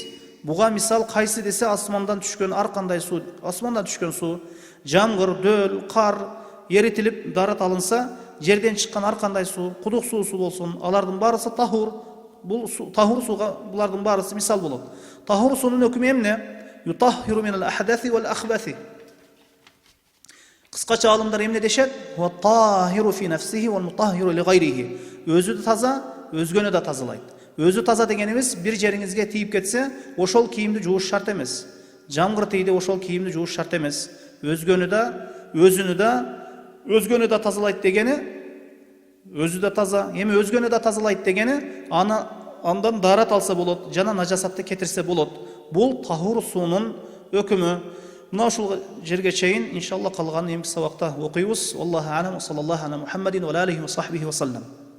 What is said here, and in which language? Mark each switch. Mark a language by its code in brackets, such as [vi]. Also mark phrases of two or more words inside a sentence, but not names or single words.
[ky] Буга мисал кайсы десе, асмандан түшкөн ар кандай суу, асмандан түшкөн суу, жамгыр, дөл, кар эритилип дарат алынса, жерден чыккан ар кандай суу, кудук суусу болсун, алардын баарысы тахур. Бул тахур сууга булардын баарысы мисал болот. Тахур суунун өкүмү эмне? [ar] يطهر من الأحداث والأخباث. [ky] Кыскача алымдар эмне дешет? [ar] وطهر في نفسه والمطهر لغيره. [ky] Өзү таза, өзгөнү да тазалайт. Өзү таза дегенибиз, бир жериңизге тийип кетсе, ошол кийимди жууш шарт эмес. Жамгыр тийди, ошол кийимди жууш шарт эмес. Өзгөнү да тазалайт дегени, өзү да таза, эми өзгөнү да тазалайт дегени, андан дарат алса болот, жана najasатты кетирсе болот. [kk] Бұл тахур суының өкімі. [ky] Мына ушул жерге чейин иншалла калганын эмки сабакта окуйбуз. [ar] الله أعلم، صلى الله على محمد وعلى آله وصحبه وسلم.